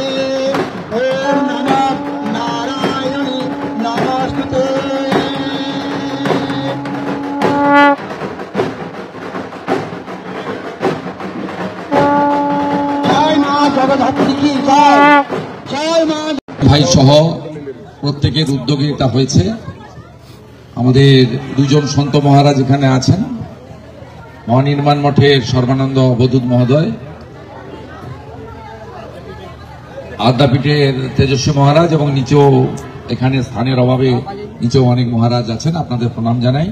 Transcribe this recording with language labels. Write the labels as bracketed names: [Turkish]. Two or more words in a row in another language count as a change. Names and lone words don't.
[Sanskrit] ओम नमो नारायणी नमोस्तुते। [Hindi] जय मां जगद्धात्री की जय, जय मां। [Bangla] ভাই সহ প্রত্যেকের উদ্যোগে এটা হয়েছে। আমাদের দুজন সন্ত মহারাজ এখানে আছেন, মহানির্মাণ মঠের সর্বানন্দ অবধূত মহোদয়, আদ্যাপীঠের তেজস্বী মহারাজ এবং নিচেও এখানে স্থানের অভাবে নিচেও অনেক মহারাজ আছেন, আপনাদের প্রণাম জানাই।